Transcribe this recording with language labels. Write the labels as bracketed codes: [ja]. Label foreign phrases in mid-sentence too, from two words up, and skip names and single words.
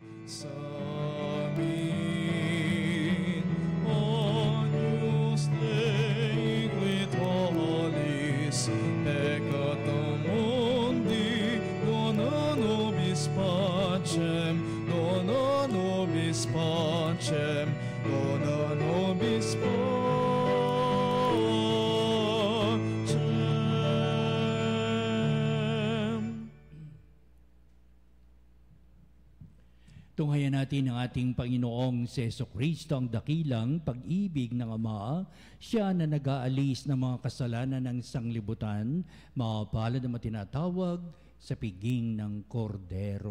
[tl] sa amin. [la] Agnus Dei, qui tollis peccata mundi, dona nobis pacem, dona nobis pacem, dona nobis pacem. [tl] Tunghayan natin ang ating Panginoong si Jesucristo, ang dakilang pag-ibig ng Ama. Siya na nag-aalis ng mga kasalanan ng sanglibutan, mapalad na matinatawag sa piging ng kordero.